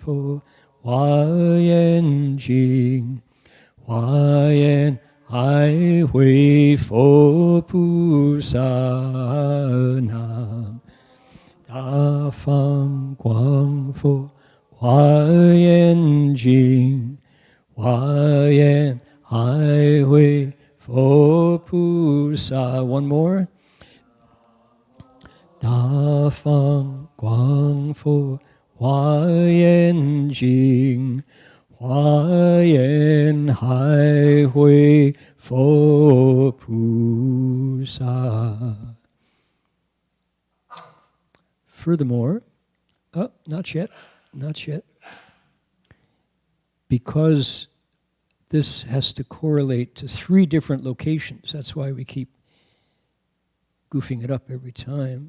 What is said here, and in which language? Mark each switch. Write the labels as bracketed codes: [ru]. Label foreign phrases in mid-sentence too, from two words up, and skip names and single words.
[zh] 佛華嚴經華嚴海會佛菩薩南無大方廣佛華嚴經華嚴海會佛菩薩. [en] One more. [zh] 大方廣佛華嚴經華嚴海會佛菩薩. [en] Furthermore, not yet. Because this has to correlate to 3 different locations. That's why we keep goofing it up every time.